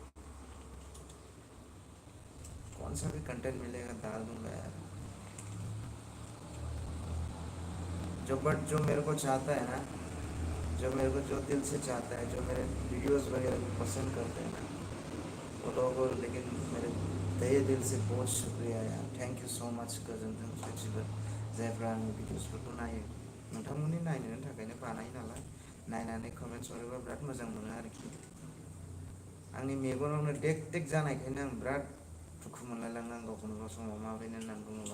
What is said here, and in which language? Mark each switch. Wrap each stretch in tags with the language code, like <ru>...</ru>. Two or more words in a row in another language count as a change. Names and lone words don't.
<hi>कौन सा भी कंटेंट मिलेगा डाल दूंगा यार। जो मेरे को चाहता है ना, जो मेरे को जो दिल से चाहता है, जो मेरे वीडियोस वगैरह को पसंद करते हैं ना, वो लोगों को, लेकिन मेरे तहे दिल से बहुत शुक्रिया यार।</hi> <en>thank you so much</en> <brx>गोजोन्थों सैथिफोर जायफ्रा आंनि भिडिअसफोरखौ नायो। नोंथांमोननि नायनो थाखायनो बानायो नालाय, नायनानै कमेन्ट्स हरोबा बिराद मोजां मोनो आरोखि। आंनि मेगनावनो देक देक जानायखायनो आं बिराद दुखु मोनलायलाङो आं गावखौनो गाव समाव माबोरै होननानै बुङोबा।</brx>